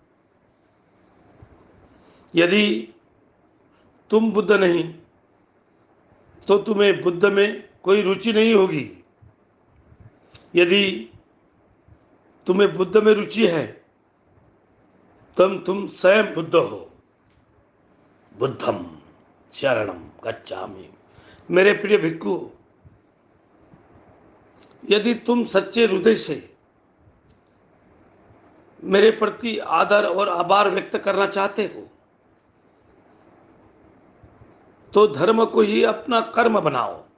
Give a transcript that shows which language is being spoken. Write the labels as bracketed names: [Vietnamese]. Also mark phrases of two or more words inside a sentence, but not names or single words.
[Hindi] यदि तुम बुद्ध नहीं तो तुम्हें बुद्ध में कोई रुचि नहीं होगी। यदि तुम्हें बुद्ध में रुचि है तुम स्वयं बुद्ध हो। [Pali] बुद्धम शरणम गच्छामि। मेरे प्रिय भिक्खु, यदि तुम सच्चे हृदय से मेरे प्रति आदर और आभार व्यक्त करना चाहते हो तो धर्म को ही अपना कर्म बनाओ।